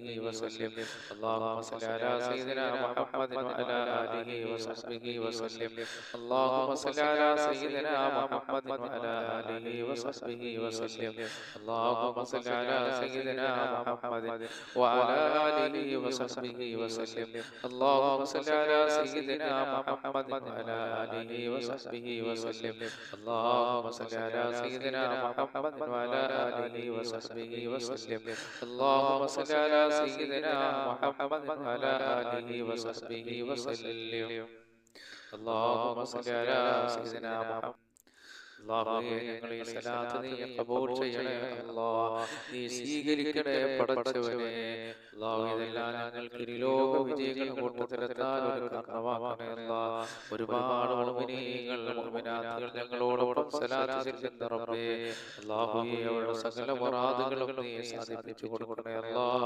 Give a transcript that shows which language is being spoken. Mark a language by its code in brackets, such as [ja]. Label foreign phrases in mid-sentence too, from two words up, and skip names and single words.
[ar] وسلم اللهم صل على سيدنا محمد وعلى آله وصحبه وسلم اللهم صل على سيدنا محمد وعلى آله وصحبه وسلم اللهم صل على سيدنا محمد وعلى آله وصحبه وسلم اللهم صل على سيدنا محمد وعلى آله وصحبه وسلم اللهم اللهم صل على سيدنا محمد وعلى آله وصحبه وسلم. اللهم صل على سيدنا محمد وعلى آله وصحبه وسلم. اللهم صل على سيدنا محمد. [ml] അല്ലാഹുവേ, ഞങ്ങൾ ഈ സലാത്ത് നീ ഖബൂൽ ചെയ്യണേ അല്ലാഹ്, നീ സ്വീകരിക്കണേ പടച്ചവനെ. അല്ലാഹുവേ, ഇതെല്ലാം ഞങ്ങൾക്ക് ഇരുലോക വിജയങ്ങൾ കൊണ്ടുതരത്താൻ ഒരു കാരണമാക്കണേ അല്ലാഹ്. ഒരുപാട് മുഅ്മിനീങ്ങൾ മുഅ്മിനാത്തുകൾ ഞങ്ങളോടൊപ്പം സലാത്ത് ചൊല്ലുന്ന റബ്ബേ, അല്ലാഹുവേ, അവരുടെ സകല മുറാദുകളും നീ സാധിപ്പിച്ചു കൊടുക്കണേ അല്ലാഹ്.